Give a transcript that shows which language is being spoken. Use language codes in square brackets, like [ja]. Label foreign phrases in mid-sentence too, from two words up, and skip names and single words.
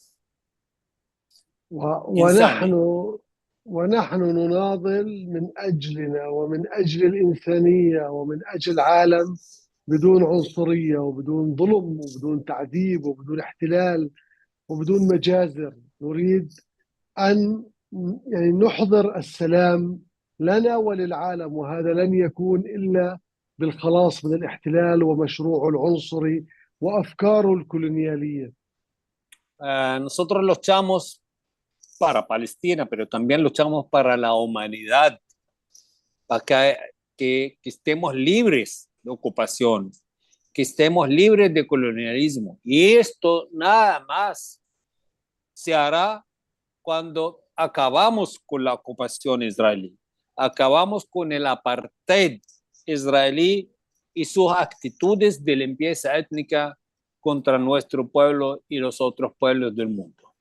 [ar] ونحن نناضل من أجلنا ومن أجل الإنسانية ومن أجل عالم بدون عنصرية وبدون ظلم وبدون تعذيب وبدون احتلال وبدون مجازر. نريد أن يعني نحضر السلام لنا وللعالم، وهذا لن يكون إلا بالخلاص من الاحتلال ومشروعه العنصري وأفكاره الكولونيالية. [es] Nosotros luchamos para Palestina, pero también luchamos para la humanidad, para que estemos libres de ocupación, que estemos libres de colonialismo. Y esto nada más se hará cuando acabamos con la ocupación israelí, acabamos con el apartheid israelí y sus actitudes de limpieza étnica contra nuestro pueblo y los otros pueblos del mundo.